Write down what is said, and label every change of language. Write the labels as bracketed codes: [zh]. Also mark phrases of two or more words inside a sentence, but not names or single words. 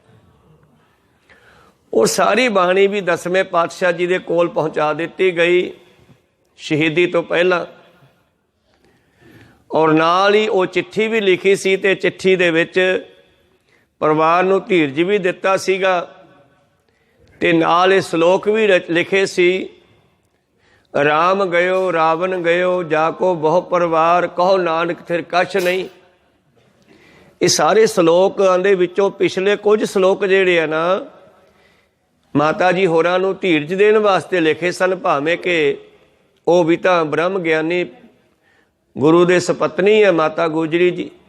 [pa] ਔਰ ਸਾਰੀ ਬਾਣੀ ਭੀ 10ਵੇਂ ਪਾਤਸ਼ਾਹ ਜੀ ਦੇ ਕੋਲ ਪਹੁੰਚਾ ਦੀ ਗਈ ਸ਼ਹੀਦੀ ਤੋ ਪਹਿਲਾ। ਔਰ ਨਾਲ ਹੀ ਵੋ ਚਿੱਠੀ ਭੀ ਲਿਖੀ ਸੀ, ਤੇ ਚਿੱਠੀ ਦੇ ਵਿਚ ਪਰਿਵਾਰ ਨੂੰ ਧੀਰਜ ਭੀ ਦਿੱਤਾ ਸੀਗਾ, ਤੇ ਨਾਲ ਸ਼ਲੋਕ ਭੀ ਲਿਖੇ ਸੀ, [hi] राम गयो रावण गयो जाको बहु परिवार, कहो नानक थिर कछ नहीं। [pa] ਯੇ ਸਾਰੇ ਸ਼ਲੋਕਾਂ ਦੇ ਵਿਚੋਂ ਪਿਛਲੇ ਕੁਛ ਸ਼ਲੋਕ ਜਿਹੜੇ ਆ ਨਾ ਮਾਤਾ ਜੀ ਹੋਰਾਂ ਨੂੰ ਧੀਰਜ ਦੇਣ ਵਾਸਤੇ ਲਿਖੇ ਸਨ, ਭਾਵੇਂ ਕਿ ਵੋ ਭੀ ਤਾਂ ਬ੍ਰਹਮ ਗਿਆਨੀ ਗੁਰੂ ਦੇ ਸਪਤਨੀ ਹੈ ਮਾਤਾ ਗੁਜਰੀ ਜੀ।